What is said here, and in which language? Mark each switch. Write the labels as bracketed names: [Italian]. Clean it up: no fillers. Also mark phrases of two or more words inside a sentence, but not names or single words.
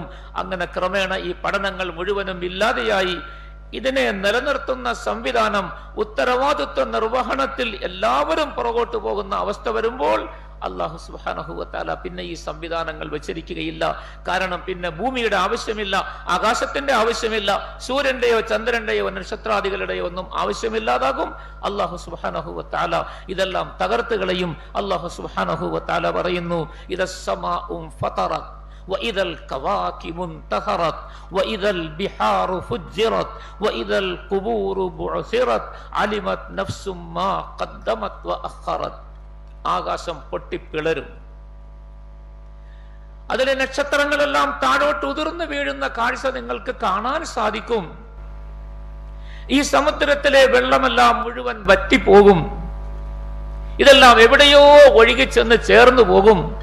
[Malayalam] അങ്ങനെ ക്രമേണ ഈ പഠനങ്ങൾ മുഴുവനും ഇല്ലാതെയായി ഇതിനെ നിലനിർത്തുന്ന സംവിധാനം, ഉത്തരവാദിത്വ നിർവഹണത്തിൽ എല്ലാവരും പുറകോട്ട് പോകുന്ന അവസ്ഥ വരുമ്പോൾ [Arabic] الله سبحانه وتعالى [Malayalam] പിന്നെ ഈ സംവിധാനങ്ങൾ വെച്ചിരിക്കുകയില്ല. കാരണം പിന്നെ ഭൂമിയുടെ ആവശ്യമില്ല, ആകാശത്തിന്റെ ആവശ്യമില്ല, സൂര്യന്റെയോ ചന്ദ്രന്റെയോ നക്ഷത്രാദികളുടെയോ ഒന്നും ആവശ്യമില്ലാതാകും. [Arabic] الله سبحانه وتعالى [Malayalam] ഇതെല്ലാം തകർത്തുകളയും. [Arabic] الله سبحانه وتعالى പറയുന്നു, إذا السماء انفطرت وإذا الكواكب انتثرت وإذا البحار فجرت وإذا القبور بعثرت علمت نفس ما قدمت وأخرت. [Malayalam] ആകാശം പൊട്ടിപ്പിളരും, അതിലെ നക്ഷത്രങ്ങളെല്ലാം താഴോട്ട് ഉതിർന്നു വീഴുന്ന കാഴ്ച നിങ്ങൾക്ക് കാണാൻ സാധിക്കും. ഈ സമുദ്രത്തിലെ വെള്ളമെല്ലാം മുഴുവൻ വറ്റിപ്പോകും. ഇതെല്ലാം എവിടെയോ ഒഴുകിച്ചെന്ന് ചേർന്നു പോകും.